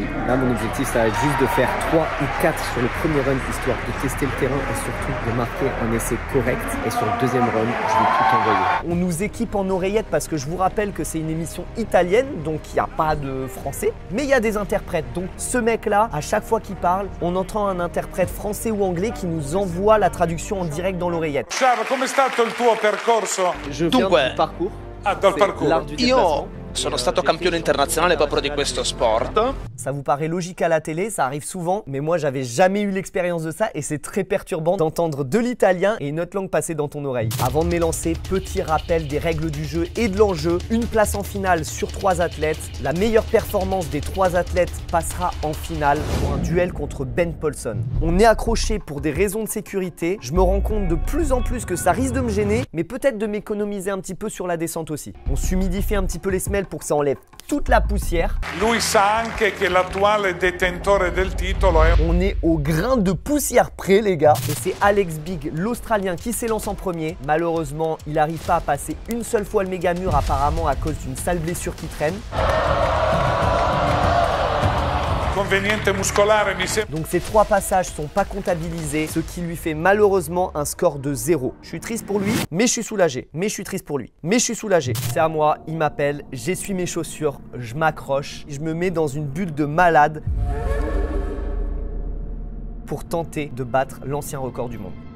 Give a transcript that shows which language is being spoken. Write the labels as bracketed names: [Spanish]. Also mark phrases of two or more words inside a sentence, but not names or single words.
[French] Là mon objectif ça va être juste de faire 3 ou 4 sur le premier run histoire de tester le terrain et surtout de marquer un essai correct. Et sur le deuxième run, je vais tout envoyer. On nous équipe en oreillettes parce que je vous rappelle que c'est une émission italienne, donc il n'y a pas de français, mais il y a des interprètes. Donc ce mec là, à chaque fois qu'il parle, on entend un interprète français ou anglais qui nous envoie la traduction en direct dans l'oreillette. [Italian] Ciao, come è stato il tuo percorso? [French] Je viens [Italian] Dunque, [French] du parcours. [Italian] Ah, dal parcours. [French] L'art du déplacement. [Italian] Io sono stato campione internazionale proprio di questo sport. [French] Ça vous paraît logique à la télé, ça arrive souvent, mais moi j'avais jamais eu l'expérience de ça et c'est très perturbant d'entendre de l'italien et une autre langue passer dans ton oreille. Avant de m'élancer, petit rappel des règles du jeu et de l'enjeu. Une place en finale sur 3 athlètes. La meilleure performance des 3 athlètes passera en finale pour un duel contre Ben Paulson. On est accroché pour des raisons de sécurité. Je me rends compte de plus en plus que ça risque de me gêner, mais peut-être de m'économiser un petit peu sur la descente aussi. On s'humidifie un petit peu les semelles pour que ça enlève toute la poussière. [Italian] Lui sa anche che l'attuale detentore del titolo è... [French] On est au grain de poussière près les gars. Et c'est Alex Big, l'Australien, qui s'élance en premier. Malheureusement, il n'arrive pas à passer une seule fois le méga mur apparemment à cause d'une sale blessure qui traîne. [Italian] Conveniente muscolare, mi sembra. [French] Donc ces 3 passages sont pas comptabilisés, ce qui lui fait malheureusement un score de 0. Je suis triste pour lui, mais je suis soulagé. Mais je suis triste pour lui, mais je suis soulagé. C'est à moi, il m'appelle, j'essuie mes chaussures, je m'accroche, je me mets dans une bulle de malade pour tenter de battre l'ancien record du monde.